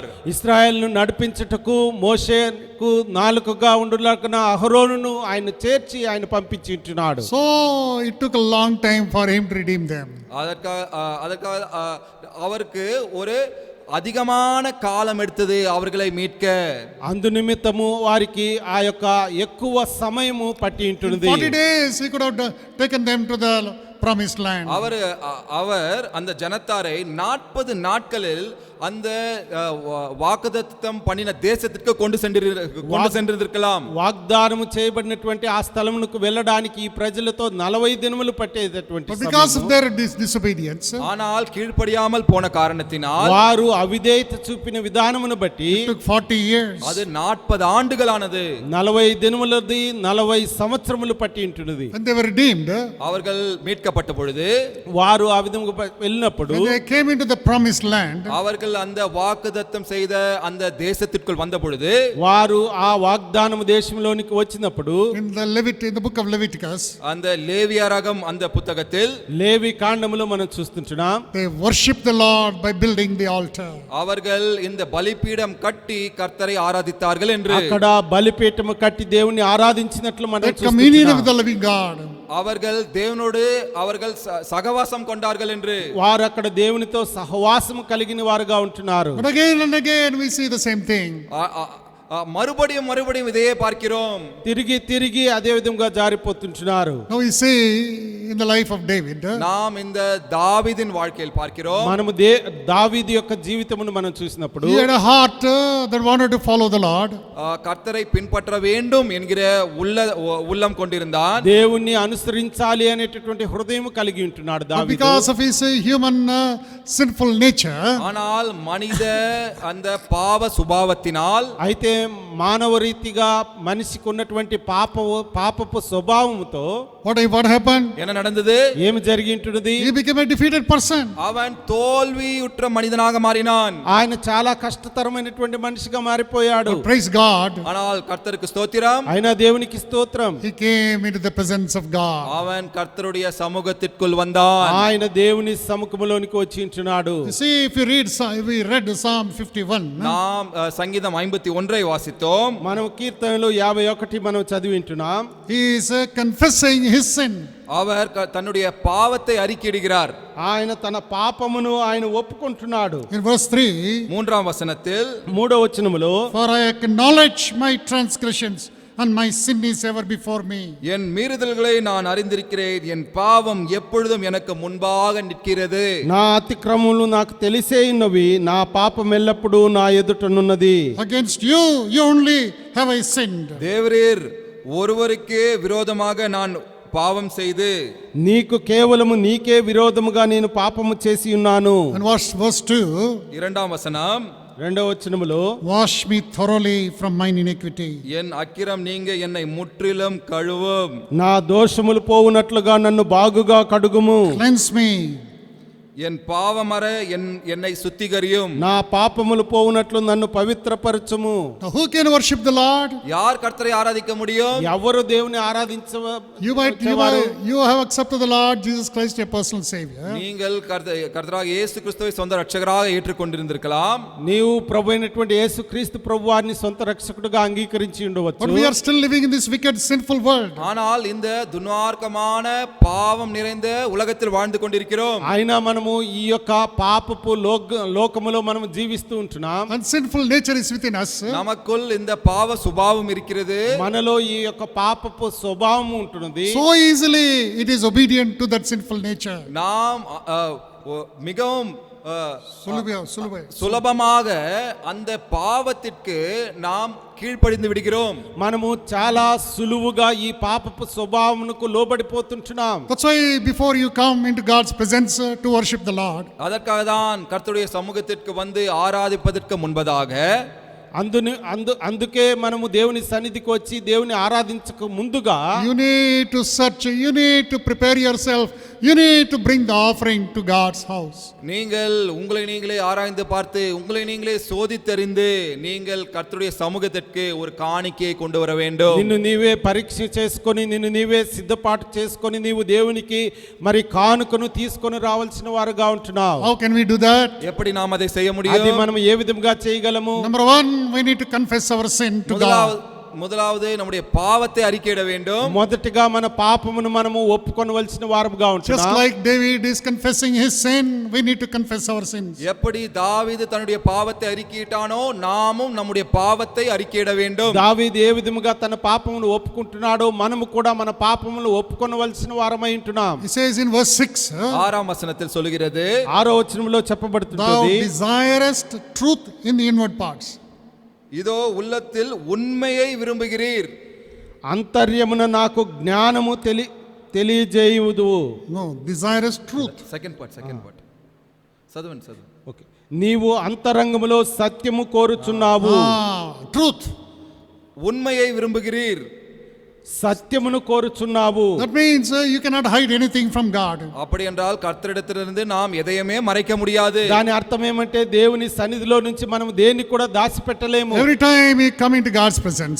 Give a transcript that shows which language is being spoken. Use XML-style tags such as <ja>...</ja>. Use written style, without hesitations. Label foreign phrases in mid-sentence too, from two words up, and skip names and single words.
<te>ఇశ్రాయేలును నడిపించుటకు మోషేకు నాలుకగా ఉండులాగున అహరోనును ఆయన చేర్చి ఆయన పంపించి ఉంటున్నాడు.</te> <en>So it took a long time for him to redeem them.</en> <ta>அதற்காக அவருக்கு ஒரு அதிகமான காலம் எடுத்தது அவர்களை மீட்க.</ta> <te>అందు నిమిత్తము వారికి ఆ యొక్క ఎక్కువ సమయము పట్టి ఉంటున్నది.</te> <en>40 days he could have taken them to the promised land.</en> <ta>அவர் அந்த ஜனத்தாரை 40 நாட்களில் அந்த வாக்குத்தத்தம் பண்ணின தேசத்திற்கு கொண்டு சென்றிருக்கலாம்.</ta> <te>వాగ్దానము చేయబడినటువంటి ఆ స్థలమునకు వెళ్ళడానికి ఈ ప్రజలతో 40 దినములు పట్టేటటువంటి</te> <en>But because of their disobedience,</en> <ta>ஆனால் கீழ்ப்படியாமல் போன காரணத்தினால்</ta> <te>వారు అవిధేయత చూపిన విధానమును బట్టి</te> <en>it took 40 years.</en> <ta>அது 40 ఆண்டுகளானது.</ta> <te>40 దినములది 40 సంవత్సరములు పట్టి ఉంటున్నది.</te> <en>When they were redeemed,</en> <ta>அவர்கள் மீட்கப்பட்ட பொழுது</ta> <te>వారు ఆ విధముగా వెళ్ళినప్పుడు</te> <en>when they came into the promised land,</en> <ta>அவர்கள் அந்த வாக்குத்தத்தம் செய்த அந்த தேசத்திற்குள் வந்த பொழுது</ta> <te>వారు ఆ వాగ్దానము దేశంలోనికి వచ్చినప్పుడు</te> <en>in the book of Leviticus,</en> <ta>அந்த லேவியராகம் அந்த புத்தகத்தில்</ta> <te>లేవి కాండములో మనం చూస్తుంటున్నాం.</te> <en>they worshiped the Lord by building the altar.</en> <ta>அவர்கள் இந்த பலிபீடம் கட்டி கர்த்தரை ஆராதித்தார்கள் என்று.</ta> <te>అక్కడ బలిపీఠము కట్టి దేవుని ఆరాధించినట్లు మనం</te> <en>They communion</en> <te>చూస్తున్నాం.</te> <en>with the living God.</en> <ta>அவர்கள் தேவனோடு அவர்கள் சகவாசம் கொண்டார்கள் என்று.</ta> <te>వారు అక్కడ దేవునితో సహవాసము కలిగిన వారుగా ఉంటున్నారు.</te> <en>But again and again we see the same thing.</en> <ta>மறுபடியும் இதையே பார்க்கிறோம்.</ta> <te>తిరిగి తిరిగి అదే విధంగా జారిపోతుంటున్నారు.</te> <en>Now we see in the life of David,</en> <ta>நாம் இந்த தாவீதின் வாழ்க்கையில் பார்க்கிறோம்.</ta> <te>మనము దావీదు యొక్క జీవితమును మనం చూసినప్పుడు</te> <en>he had a heart that wanted to follow the Lord.</en> <ta>கர்த்தரை பின்பற்ற வேண்டும் என்கிற உள்ளம் கொண்டிருந்தான்.</ta> <te>దేవుణ్ణి అనుసరించాలి అనేటటువంటి హృదయం కలిగి ఉంటున్నాడు</te> <en>But</en> <te>దావీదు.</te> <en>because of his human sinful nature,</en> <ta>ஆனால் மனித அந்த பாவ சுபாவத்தினால்</ta> <te>అయితే మానవ రీతిగా మనిషికి ఉన్నటువంటి పాపపు స్వభావముతో</te> <en>what happened?</en> <ta>என்ன நடந்தது?</ta> <te>ఏమి జరిగి ఉంటున్నది?</te> <en>He became a defeated person.</en> <ta>அவன் தோல்வியுற்ற மனிதனாக மாறினான்.</ta> <te>ఆయన చాలా కష్టతరమైనటువంటి మనిషిగా మారిపోయాడు.</te> <en>But praise God,</en> <ta>ஆனால் கர்த்தருக்கு ஸ்தோத்திரம்,</ta> <te>అయినా దేవునికి స్తోత్రం.</te> <en>he came into the presence of God.</en> <ta>அவன் கர்த்தருடைய சமூகத்திற்குள் வந்தான்.</ta> <te>ఆయన దేవుని సముఖములోనికి వచ్చి ఉంటున్నాడు.</te> <en>You see, if we read Psalm 51,</en> <ta>நாம் சங்கீதம் 51 வாசித்தோம்.</ta> <te>మనం కీర్తనలు 51 మనం చదివి ఉంటున్నాం.</te> <en>he is confessing his sin.</en> <ta>அவர் தன்னுடைய பாவத்தை அறிக்கையிடுகிறார்.</ta> <te>ఆయన తన పాపమును ఆయన ఒప్పుకుంటున్నాడు.</te> <en>In verse 3,</en> <ta>மூன்றாம் வசனத்தில்</ta> <te>3వ వచనములో</te> <en>for I acknowledge my transgressions and my sin is ever before me.</en> <ta>என் மீறுதல்களை நான் அறிந்திருக்கிறேன், என் பாவம் எப்பொழுதும் எனக்கு முன்பாக நிற்கிறது.</ta> <te>నా అతిక్రమములు నాకు తెలిసే ఉన్నవి, నా పాపం ఎల్లప్పుడూ నా ఎదుటనున్నది.</te> <en>Against you only have I sinned.</en> <ta>தேவரீர் ஒருவருக்கே விரோதமாக நான் பாவம் செய்து</ta> <te>నీకు కేవలము నీకే విరోధముగా నేను పాపము చేసి ఉన్నాను.</te> <en>And verse 2,</en> <ta>இரண்டாம் வசனம்,</ta> <te>2వ వచనములో</te> <en>wash me thoroughly from mine iniquity.</en> <ta>என் அக்கிரம் நீங்க என்னை முற்றிலும் கழுவும்.</ta> <te>నా దోషములు పోవునట్లుగా నన్ను బాగుగా కడుగుము.</te> <en>Cleanse me.</en> <ta>என் பாவமற என்னை சுத்திகரியும்.</ta> <te>నా పాపములు పోవునట్లు నన్ను పవిత్రపరచుము.</te> <en>Now who can worship the Lord?</en> <ta>யார் கர்த்தரை ஆராதிக்க முடியும்?</ta> <te>ఎవరు దేవుని ఆరాధించ</te> <en>You have accepted the Lord Jesus Christ your personal savior.</en> <ta>நீங்கள் கர்த்தராக இயேசு கிறிஸ்துவை சொந்த ரட்சகராக ஏற்றுக்கொண்டிருந்திருக்கலாம்.</ta> <te>నీవు ప్రభు అయినటువంటి యేసుక్రీస్తు ప్రభువారిని సొంత రక్షకుడుగా అంగీకరించి ఉండవచ్చు.</te> <en>But we are still living in this wicked sinful world.</en> <ta>ஆனால் இந்த துன்மார்க்கமான பாவம் நிறைந்த உலகத்தில் வாழ்ந்து கொண்டிருக்கிறோம்.</ta> <te>అయినా మనము ఈ యొక్క పాపపు లోకములో మనం జీవిస్తూ ఉంటున్నాం.</te> <en>And sinful nature is within us.</en> <ta>நமக்குள் இந்த பாவ சுபாவம் இருக்கிறது.</ta> <te>మనలో ఈ యొక్క పాపపు స్వభావం ఉంటున్నది.</te> <en>So easily it is obedient to that sinful nature.</en> <ta>நாம் மிகவும் சுலபமாக அந்த பாவத்திற்கு நாம் கீழ்ப்படிந்து விடுகிறோம்.</ta> <te>మనము చాలా సులువుగా ఈ పాపపు స్వభావమునకు లోబడిపోతుంటున్నాం.</te> <en>That's why before you come into God's presence to worship the Lord,</en> <ta>அதற்காக தான் கர்த்தருடைய சமூகத்திற்கு வந்து ஆராதிப்பதற்கு முன்பதாக</ta> <te>అందుకే మనము దేవుని సన్నిధికి వచ్చి దేవుని ఆరాధించక ముందుగా</te> <en>you need to search, you need to prepare yourself, you need to bring the offering to God's house.</en> <ta>நீங்கள் உங்களை நீங்களே ஆராய்ந்து பார்த்து உங்களை நீங்களே சோதித்தறிந்து நீங்கள் கர்த்தருடைய சமூகத்திற்கு ஒரு காணிக்கையை கொண்டு வர வேண்டும்.</ta> <te>నిన్ను నీవే పరీక్ష చేసుకొని నిన్ను నీవే సిద్ధపాటు చేసుకొని నీవు దేవునికి మరి కానుకను తీసుకొని రావాల్సిన వారుగా ఉంటున్నావు.</te> <en>How can we do that?</en> <ta>எப்படி நாம் அதை செய்ய</ta> <te>అది</te> <ta>முடியும்?</ta> <te>మనం ఏ విధంగా చేయగలము?</te> <en>Number one, we need to confess our sin to God.</en> <ta>முதலாவது நம்முடைய பாவத்தை அறிக்கையிட வேண்டும்.</ta> <te>మొదటిగా మన పాపమును మనము ఒప్పుకొనవలసిన వారముగా</te> <en>Just</en> <te>ఉంటున్నాం.</te> <en>like David is confessing his sin, we need to confess our sins.</en> <ta>எப்படி தாவீது தன்னுடைய பாவத்தை அறிக்கையிட்டானோ நாமும் நம்முடைய பாவத்தை அறிக்கையிட வேண்டும்.</ta> <te>దావీదు ఏ విధముగా తన పాపమును ఒప్పుకుంటున్నాడో మనము కూడా మన పాపమును ఒప్పుకొనవలసిన వారమై ఉంటున్నాం.</te> <en>He says in verse 6,</en> <ta>6ஆம் వచనத்தில் சொல்கிறது,</ta> <te>6వ వచనంలో</te> <en>thou</en> <te>చెప్పబడుతున్నది,</te> <en>desirest truth in the inward parts.</en> <ta>இதோ உள்ளத்தில் உண்மையை விரும்புகிறீர்.</ta> <te>అంతర్యమున నాకు జ్ఞానము తెలియజేయుదు.</te> <en>No, desirest truth. second part</en> <te>చదవండి. ఓకే, నీవు అంతరంగములో సత్యము కోరుచున్నావు.</te> <en>Truth.</en> <ta>உண்மையை விரும்புகிறீர்.</ta> <te>సత్యమును కోరుచున్నావు.</te> <en>That means you cannot hide anything from God.</en> <ta>அப்படி என்றால் கர்த்தரிடத்திலிருந்து நாம் எதையுமே மறைக்க முடியாது.</ta> <te>దాని అర్థం ఏమంటే దేవుని సన్నిధిలో నుంచి మనం దేన్ని కూడా దాచిపెట్టలేము.</te> <en>Every time we come into God's presence,</en>